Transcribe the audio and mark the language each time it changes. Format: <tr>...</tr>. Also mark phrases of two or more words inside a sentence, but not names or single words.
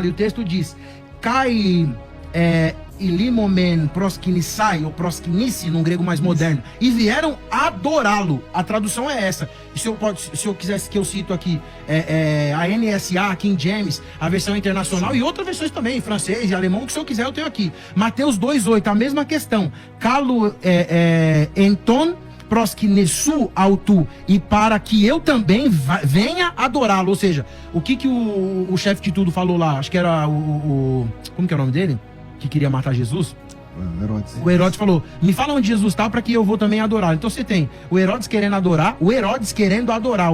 <pt>E o texto diz,</pt> <el>καὶ ἤλθομεν προσκυνῆσαι, ἢ προσκυνήσει,</el> <pt>num grego mais moderno, e vieram adorá-lo. A tradução é essa. E se eu quisesse que eu cito aqui a NSA, King James, a versão internacional e outras versões também, em francês e alemão, o que o senhor quiser eu tenho aqui. Mateus 2,8, a mesma questão.</pt> <el>κἀγὼ ἐλθὼν προσκυνήσω αὐτῷ,</el> <pt>e para que eu também venha adorá-lo. Ou seja, o que o chefe de tudo falou lá? Acho que era como que é o nome dele? Que queria matar Jesus? Herodes. O Herodes falou, me fala onde Jesus está para que eu vou também adorar. Então você tem o Herodes querendo adorar, o Herodes querendo adorar.</pt>